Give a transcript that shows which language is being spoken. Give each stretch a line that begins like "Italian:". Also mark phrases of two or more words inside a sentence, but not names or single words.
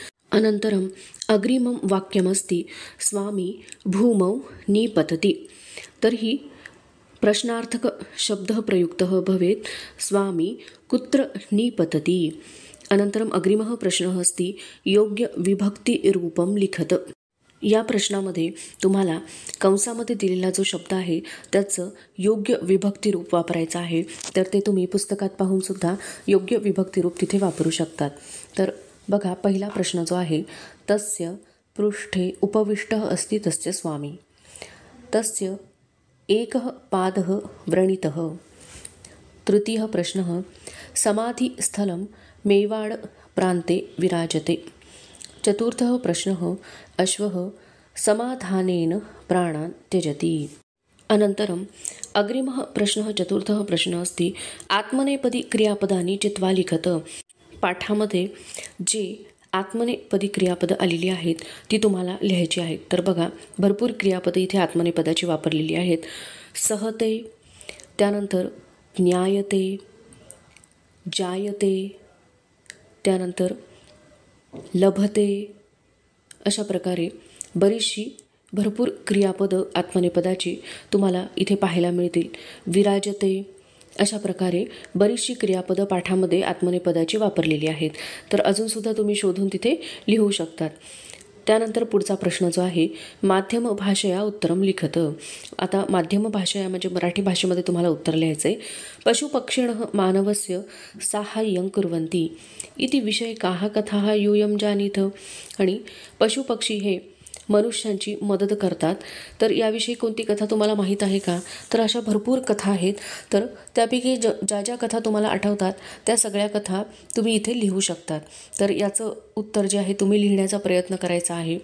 Sanskrit: अनन्तरम् अग्रिमं वाक्यमस्ति स्वामी भूमौ निपतति। तर्हि प्रश्नार्थकशब्दः प्रयुक्तः भवेत् स्वामी कुत्र निपतति। अनन्तरम् अग्रिमः प्रश्नः अस्ति योग्यविभक्तिरूपं लिखत।
Marathi: या प्रश्नामध्ये तुम्हाला कंसामध्ये दिलेला जो शब्द आहे त्याचं योग्य विभक्तिरूप वापरायचं आहे। तर ते तुम्ही पुस्तकात पाहून सुद्धा योग्य विभक्तिरूप तिथे वापरू शकतात। तर बघा पहिला प्रश्न जो आहे
Sanskrit: तस्य पृष्ठे उपविष्टः अस्ति तस्य स्वामी। तस्य एकः पादः व्रणितः। तृतीयः प्रश्नः समाधिस्थलं मेवाड प्रान्ते विराजते। चतुर्थः प्रश्नः अश्वः समाधानेन प्राणान् त्यजति। अनन्तरम् अग्रिमः प्रश्नः चतुर्थः प्रश्नः अस्ति आत्मनेपदी क्रियापदानि चित्वा लिखत।
Marathi: पाठामध्ये जे आत्मनेपदी क्रियापदं आलेली आहेत ती तुम्हाला लिहायची आहेत। तर बघा भरपूर क्रियापदं इथे आत्मनेपदाची वापरलेली आहेत।
Sanskrit: सहते, त्यानंतर ज्ञायते, जायते, त्यानंतर लभते,
Marathi: अशा प्रकारे बरीचशी भरपूर क्रियापदं आत्मनेपदाची तुम्हाला इथे पाहायला मिळतील. विराजते, अशा प्रकारे बरीचशी क्रियापदं पाठामध्ये आत्मनेपदाची वापरलेली आहेत. तर अजूनसुद्धा तुम्ही शोधून तिथे लिहू शकतात. त्यानंतर पुढचा प्रश्न जो आहे,
Sanskrit: माध्यम भाषया उत्तरम लिखत.
Marathi: आता
Sanskrit: माध्यम भाषया
Marathi: म्हणजे मराठी भाषेमध्ये तुम्हाला उत्तर लिहायचं आहे.
Sanskrit: पशुपक्षिणः मानवस्य साहाय्यं कुर्वन्ति इति विषयकाः कथाः यूयं जानीथ.
Marathi: आणि पशुपक्षी हे मनुष्यांची मदत करतात, तर याविषयी कोणती कथा तुम्हाला माहीत आहे का? तर अशा भरपूर कथा आहेत. तर त्यापैकी ज्या ज्या कथा तुम्हाला आठवतात त्या सगळ्या कथा तुम्ही इथे लिहू शकतात. तर याचं उत्तर जे आहे तुम्ही लिहिण्याचा प्रयत्न करायचा आहे.